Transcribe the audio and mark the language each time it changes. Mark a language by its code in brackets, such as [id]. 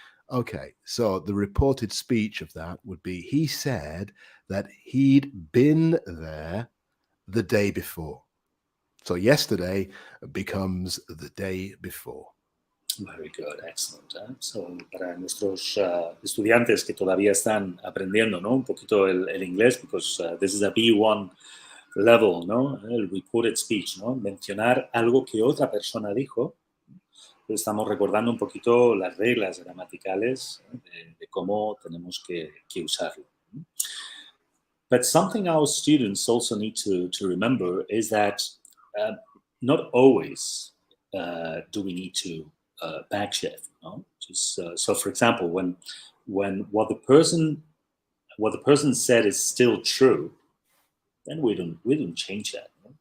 [en] Okay, so the reported speech of that would be, he said that he'd been there the day before. So yesterday becomes the day before. Very good, excellent. [es] So, para nuestros estudiantes que todavía están aprendiendo, ¿no? Un poquito el inglés, [en] because this is a B1 level, ¿no? [es] El reported speech, ¿no? Mencionar algo que otra persona dijo. Estamos recordando un poquito las reglas gramaticales de cómo tenemos que usarlo. [en] But something our students also need to remember is that not always do we need to backshift. No? Just so, for example, when what the person said is still true, then we don't change that. No?